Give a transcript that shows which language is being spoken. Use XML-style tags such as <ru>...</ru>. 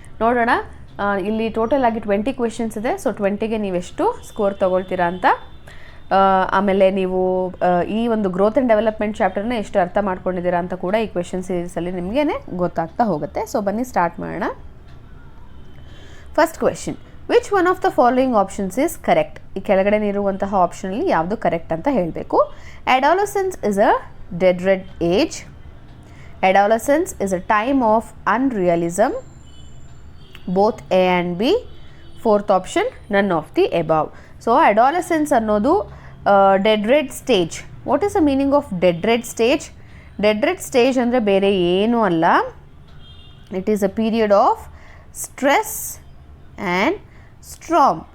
<kn>ನೋಡೋಣ, ಇಲ್ಲಿ ಟೋಟಲ್ ಆಗಿ 20 ಕ್ವೆಶನ್ಸ್ ಇದೆ. ಸೊ 20ಗೆ ನೀವೆಷ್ಟು ಸ್ಕೋರ್ ತೊಗೊಳ್ತೀರಾ ಅಂತ, ಆಮೇಲೆ ನೀವು ಈ ಒಂದು ಗ್ರೋತ್ ಆ್ಯಂಡ್ ಡೆವಲಪ್ಮೆಂಟ್ ಚಾಪ್ಟರ್ನ ಎಷ್ಟು ಅರ್ಥ ಮಾಡ್ಕೊಂಡಿದ್ದೀರಾ ಅಂತ ಕೂಡ ಈ ಕ್ವೆಶನ್ ಸೀರೀಸಲ್ಲಿ ನಿಮಗೇ ಗೊತ್ತಾಗ್ತಾ ಹೋಗುತ್ತೆ. ಸೊ ಬನ್ನಿ ಸ್ಟಾರ್ಟ್ ಮಾಡೋಣ.</kn> <en>First question, which one of the following options is correct?</en> <kn>ಈ ಕೆಳಗಡೆ ಇರುವಂತಹ ಆಪ್ಷನಲ್ಲಿ ಯಾವುದು ಕರೆಕ್ಟ್ ಅಂತ ಹೇಳಬೇಕು.</kn> <en>Adolescence is a dead red age. Adolescence is a time of unrealism. Both A and B. Fourth option, none of the above. So adolescence ಅನ್ನೋದು dead red stage. What is the meaning of dead red stage?</en> <kn>Dead red stage ಅಂದರೆ ಬೇರೆ ಏನೂ ಅಲ್ಲ.</kn> <en>It is a period of stress and storm.</en>